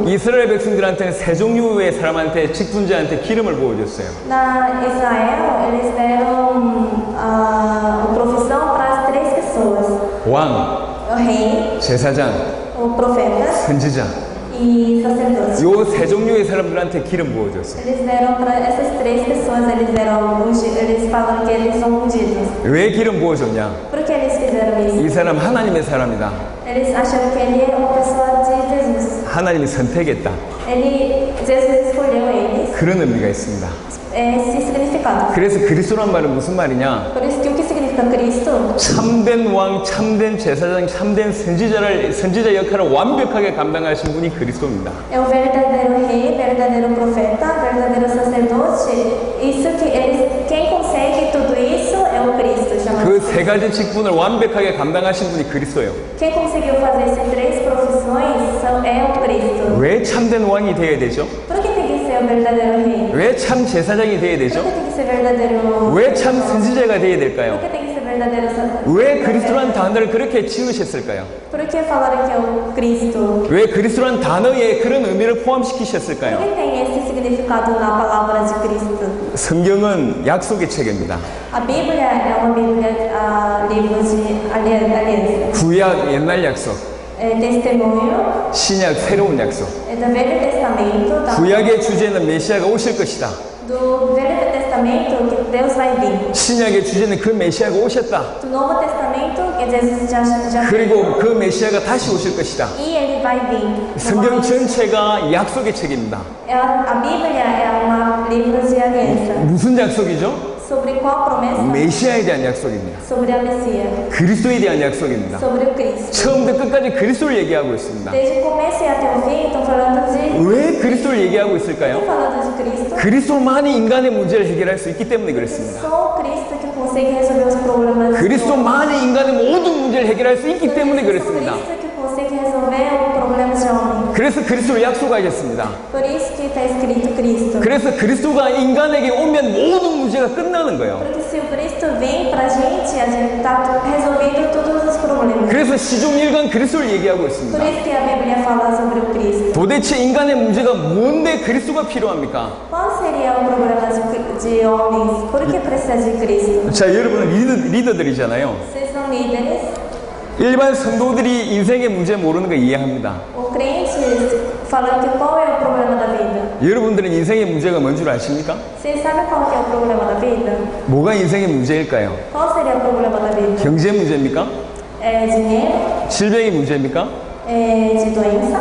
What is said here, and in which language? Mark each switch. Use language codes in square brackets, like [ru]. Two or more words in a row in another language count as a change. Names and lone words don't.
[ko] 이스라엘 백성들한테는 세 종류의 사람한테 직분자한테 기름을 부어줬어요. [pt] Na Israel, eles deram a profissão para as três pessoas: [ko] 왕, [pt] o rei, [ko] 제사장, [pt] o profeta [ko] 선지자. [pt] e sacerdote. [ko] 요 세 종류의 사람들한테 기름 부어줬어요. [pt] Eles deram para essas três pessoas, eles falam que eles são ungidos. [ko] 왜 기름 부어줬냐? [pt] Por que eles fizeram [ko] 이 [pt] isso? [ko] 사람 하나님의 사람이다. [pt] Eles acham que ele é uma pessoa de Jesus. [ko] 하나님이 선택했다. [pt] Jesus escolheu eles. [ko] 그런 의미가 있습니다. [pt] Esse significado. [ko] 그래서 그리스도란 말은 무슨 말이냐? [pt] Por isso que o que significa Cristo? [ko] 참된 왕, 참된 제사장, 참된 선지자 역할을 완벽하게 감당하신 분이 그리스도입니다. [pt] É o verdadeiro rei, verdadeiro profeta, verdadeiro sacerdote. Isso que quem consegue tudo isso é o Cristo, chamado. [ko] 그 세 가지 직분을 완벽하게 감당하신 분이 그리스도예요. [pt] Quem conseguiu fazer essas três profissões é o Cristo. [ko] 왜 참된 왕이 되어야 되죠? [pt] Por que tem que ser o verdadeiro rei? [ko] 왜 참 제사장이 되어야 [pt] Por [ko] 되죠? [pt] que tem que ser verdadeiro? [ko] 왜 참 선지자가 되어야 [pt] Por [ko] 될까요? [pt] que tem que ser verdadeiro sacerdote? [ko] 왜 그리스도라는 단어를 그렇게 지으셨을까요? [pt] Por que falaram que é o Cristo? [ko] 왜 그리스도라는 단어에 그런 의미를 [pt] Por [ko] 포함시키셨을까요? [pt] que tem esse significado na palavra de Cristo? [ko] 성경은 약속의 책입니다. [pt] A Bíblia é uma Bíblia, livro de aliança. [ko] 구약 옛날 약속, [pt] É testemunho, [ko] 신약 새로운 약속. [pt] é do Velho Testamento, [ko] 구약의 주제는 메시아가 오실 것이다. [pt] do Velho Testamento que Deus vai vir. [ko] 신약의 주제는 그 메시아가 오셨다. [pt] Do Novo Testamento que Jesus já [ko] 그리고 그 메시아가 다시 오실 것이다. [pt] e ele vai vir. [ko] 성경 전체가 약속의 책입니다. [pt] A Bíblia é um livro de aliança. [ko] 무슨 약속이죠? [pt] Sobre qual promessa? [ko] 메시아에 대한 약속입니다. [pt] Sobre a Messias. [ko] 그리스도에 대한 약속입니다. [pt] Sobre o Cristo. [ko] 처음부터 끝까지 그리스도를 얘기하고 있습니다. [pt] Desde o começo até o fim, estão falando de. [ko] 왜 그리스도를 얘기하고 [pt] Estão [ko] 있을까요? [pt] falando de Cristo. [ko] 그리스도만이 인간의 문제를 해결할 수 있기 때문에 그렇습니다. [pt] Só o Cristo que consegue resolver os problemas. do [ko] 그리스도만이 인간의 모든 문제를 해결할 수 있기 때문에 [pt] Só [ko] 그렇습니다. [pt] Cristo que consegue resolver os problemas de homem. [ko] 그래서 그리스도를 약속하셨습니다. [pt] Por isso que está escrito Cristo. [ko] 그래서 그리스도가 인간에게 오면 모든 문제가 끝나는 거예요. [pt] Porque se o Cristo vem pra gente, a gente está resolvendo todos os problemas. [ko] 그래서 시종일관 그리스도를 얘기하고 [pt] Por [ko] 있습니다. [pt] isso que a Bíblia fala sobre o Cristo. [ko] 도대체 인간의 문제가 뭔데 그리스도가 필요합니까? [pt] Qual seria o problema de homens? Por que precisa de Cristo? [ko] 자, 여러분은 리더들이잖아요. [pt] Vocês são líderes. [ko] 일반 성도들이 인생의 문제 모르는 거 이해합니다. [pt] O crente falando que qual é o problema da vida? [ko] 여러분들은 인생의 문제가 뭔 줄 아십니까? [pt] Vocês sabem qual que é o problema da vida? [ko] 뭐가 인생의 문제일까요? [pt] Qual seria o problema da vida? [ko] 경제 문제입니까? [pt] É dinheiro? [ko] 질병이 문제입니까? [pt] É de doença?